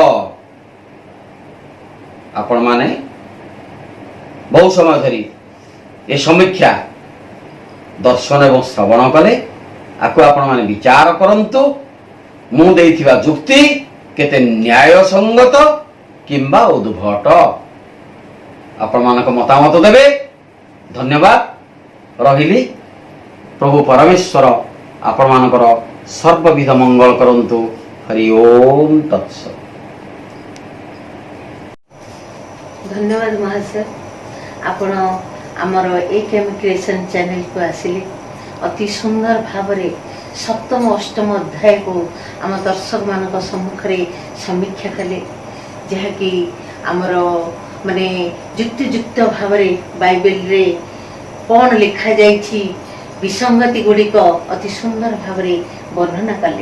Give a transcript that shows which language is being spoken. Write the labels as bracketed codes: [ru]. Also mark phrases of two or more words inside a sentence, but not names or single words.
[or] ଆପଣ ମାନେ ବହୁ ସମୟ ଧରି ଏ ସମୀକ୍ଷା ଦର୍ଶନ ଏବଂ ଶ୍ରବଣ କଲେ, ଆଉ ଆପଣ ମାନେ ବିଚାର କରନ୍ତୁ ମୁଁ ଦେଇଥିବା ଯୁକ୍ତି କେତେ ନ୍ୟାୟ ସଙ୍ଗତ କିମ୍ବା ଉଦ୍ଭଟ, ଆପଣ ମାନଙ୍କ ମତାମତ ଦେବେ। ଧନ୍ୟବାଦ ରହିଲି। ପ୍ରଭୁ ପରମେଶ୍ୱର ଆପଣ ମାନଙ୍କର ସର୍ବବିଧ ମଙ୍ଗଳ କରନ୍ତୁ। ହରି ଓମ୍ ତତ୍ସତ୍। ଧନ୍ୟବାଦ ମହାଶୟ, ଆପଣ ଆମର ଏକେଏମ କ୍ରିଏସନ ଚ୍ୟାନେଲ କୁ ଆସିଲେ ଅତି ସୁନ୍ଦର ଭାବରେ ସପ୍ତମ ଅଷ୍ଟମ ଅଧ୍ୟାୟ କୁ ଆମ ଦର୍ଶକ ମାନ ସମ୍ମୁଖ ସମୀକ୍ଷା କଲେ, ଯାହାକି ଆମର ମାନେ ଯୁକ୍ତିଯୁକ୍ତ ଭାବରେ ବାଇବଲ ରେ କଣ ଲେଖା ଯାଇଛି ବିସଙ୍ଗତି ଗୁଡ଼ିକ ଅତି ସୁନ୍ଦର ଭାବରେ ବର୍ଣ୍ଣନା କଲେ।